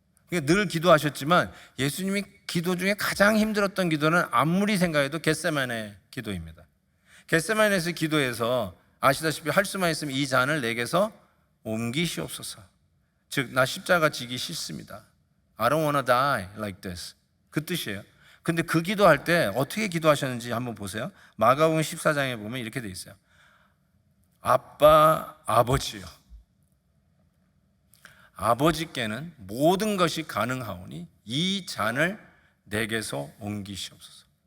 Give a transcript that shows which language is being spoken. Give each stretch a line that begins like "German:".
Korean: 늘 기도하셨지만 예수님이 기도 중에 가장 힘들었던 기도는 아무리 생각해도 겟세마네 기도입니다. 겟세마네에서 기도해서 아시다시피 할 수만 있으면 이 잔을 내게서 옮기시옵소서. 즉, 나 십자가 지기 싫습니다.
English: I don't wanna die like this.
Korean: 그 뜻이에요. 근데 그 기도할 때 어떻게 기도하셨는지 한번 보세요. 마가복음 14장에 보면 이렇게 돼 있어요. 아빠, 아버지요. 아버지께는 모든 것이 가능하오니 이 잔을 내게서 옮기시옵소서.